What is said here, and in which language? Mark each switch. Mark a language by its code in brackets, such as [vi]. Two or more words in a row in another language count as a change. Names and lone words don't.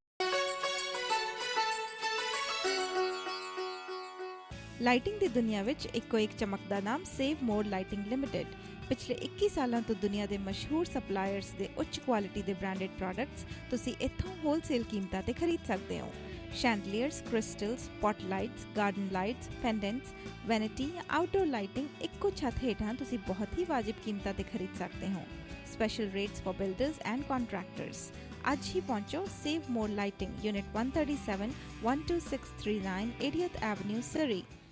[pa] ਲਾਈਟਿੰਗ ਦੀ ਦੁਨੀਆ ਵਿੱਚ ਇੱਕੋ ਇੱਕ ਚਮਕਦਾ ਨਾਮ ਸੇਵ ਮੋਰ ਲਾਈਟਿੰਗ ਲਿਮਿਟਿਡ। ਪਿਛਲੇ 21 ਸਾਲਾਂ ਤੋਂ ਦੁਨੀਆ ਦੇ ਮਸ਼ਹੂਰ ਸਪਲਾਇਰਸ ਦੇ ਉੱਚ ਕੁਆਲਿਟੀ ਦੇ [en] branded products [pa] ਤੁਸੀਂ ਇੱਥੋਂ ਹੋਲਸੇਲ ਕੀਮਤਾਂ ਤੇ ਖਰੀਦ ਸਕਦੇ ਹੋ। [en] chandeliers, crystals, spotlights, garden lights, pendants, vanity या outdoor lighting [pa] ਇੱਕੋ ਛੱਤ ਹੇਠਾਂ ਤੁਸੀਂ ਬਹੁਤ ਹੀ ਵਾਜਿਬ ਕੀਮਤਾਂ ਤੇ ਖਰੀਦ ਸਕਦੇ ਹੋ। [en] Special rates for builders and contractors. [hi] आज ही पहुंचो सेव मोर लाइटिंग, यूनिट 137, 12639, 80th एवेन्यू, Surrey।